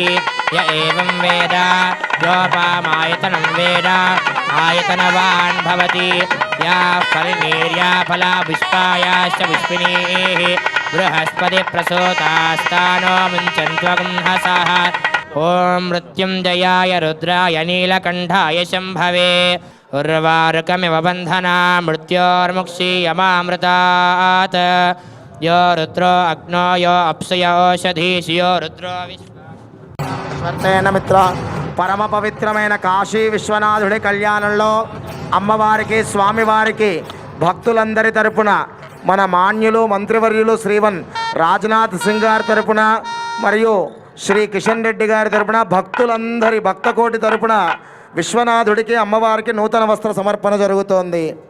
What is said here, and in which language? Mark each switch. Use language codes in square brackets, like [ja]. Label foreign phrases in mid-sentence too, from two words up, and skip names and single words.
[sa] य एवं वेद योपामायतनं वेद आयतनवान् भवति या फलनेर्या फला पुष्पायाश्च पुष्पिणीः बृहस्पति प्रसूतास्तानो मुञ्चन्त्वगुंहसः ॐ मृत्युञ्जयाय रुद्राय नीलकण्ठाय शम्भवे उर्वारुकमिव बन्धना मृत्योर्मुक्षीयमामृतात् यो रुद्रो अग्नो यो अप्सुयो ओषधीषु यो रुद्रो [te] వర్తేన మిత్ర పరమ పవిత్రమైన కాశీ విశ్వనాథుడి కళ్యాణంలో అమ్మవారికి స్వామివారికి భక్తులందరి తరపున మన మాన్యులు మంత్రివర్యులు శ్రీవన్ రాజ్నాథ్ సింగ్ గారి తరపున మరియు శ్రీ కిషన్ రెడ్డి గారి తరపున భక్తులందరి భక్తకోటి తరపున విశ్వనాథుడికి అమ్మవారికి నూతన వస్త్ర సమర్పణ జరుగుతోంది.